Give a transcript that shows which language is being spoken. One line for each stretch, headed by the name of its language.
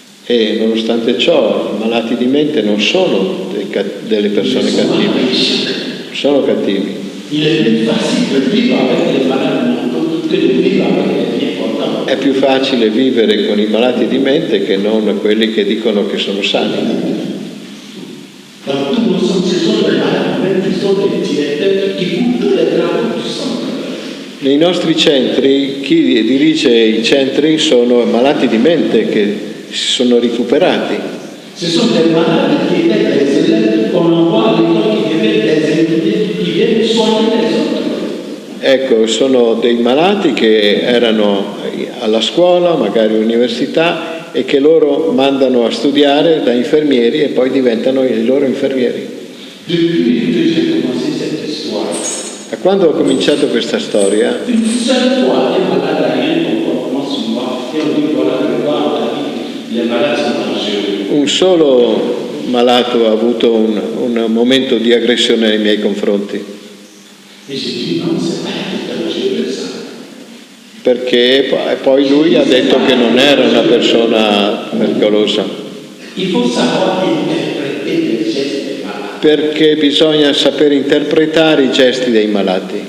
Italian: E nonostante ciò, i malati di mente non sono delle persone cattive, sono cattivi.
French: Il est plus facile de vivre avec les malades mentaux que de vivre avec les bien portants.
Italian: È più facile vivere con i malati di mente che non quelli che dicono che sono sani.
French: Dans tous nos centres, ce sont les malades, même qui sont les directeurs, qui font tous les travaux du centre.
Italian: Nei nostri centri, chi dirige i centri sono malati di mente che si sono recuperati.
French: Ce sont des malades qui étaient des élèves qu'on envoie à l'école, qui devaient des étudiants, qui viennent soigner les autres.
Italian: Ecco, sono dei malati che erano alla scuola, magari all'università, e che loro mandano a studiare da infermieri e poi diventano i loro infermieri.
French: Depuis que j'ai commencé cette histoire,
Italian: Da quando ho cominciato questa storia,
French: une seule fois, un malade a eu un comportement sur moi, et on dit voilà, les malades sont dangereux.
Italian: un solo malato ha avuto un momento di aggressione nei miei confronti,
French: Et j'ai dit non, c'est pas dangereux ça.
Italian: perché poi lui ha detto che non era una persona pericolosa,
French: Il faut savoir interpréter les gestes des malades.
Italian: perché bisogna sapere interpretare i gesti dei malati.